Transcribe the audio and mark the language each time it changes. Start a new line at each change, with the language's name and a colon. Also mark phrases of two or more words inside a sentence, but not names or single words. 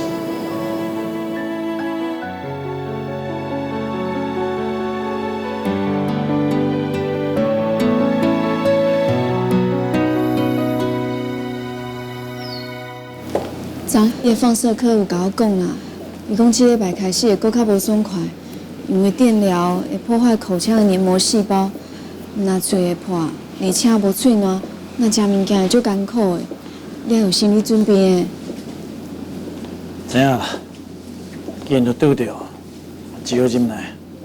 Min Nan Chinese: 昨伊的放射科有甲我讲啦，伊讲这礼拜开始会搁较无爽快，因为电疗会破坏口腔的黏膜细胞，若嘴会破，而且无喙暖，那食物件会足艰苦的，你要有心理准备的。知影啦，既然都拄着，只好忍耐。